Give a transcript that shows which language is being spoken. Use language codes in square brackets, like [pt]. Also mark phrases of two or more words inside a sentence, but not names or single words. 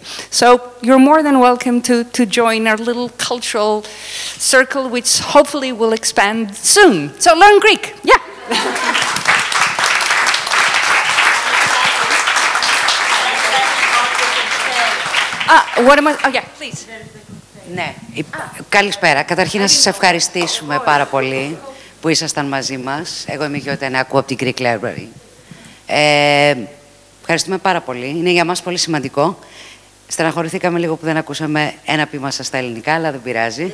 [en] So you're more than welcome to join our little cultural circle, which hopefully will expand soon. So learn Greek. Yeah. What am I? Oh, yeah, please. [el] Ναι, καλησπέρα. Καταρχήν να σας ευχαριστήσουμε πάρα πολύ που ήσασταν μαζί μας. Εγώ είμαι η Γιαννάκου από την Greek Library. Ευχαριστούμε πάρα πολύ. Είναι για μας πολύ σημαντικό. Στεναχωρηθήκαμε λίγο που δεν ακούσαμε ένα ποίημα σας στα ελληνικά, αλλά δεν πειράζει.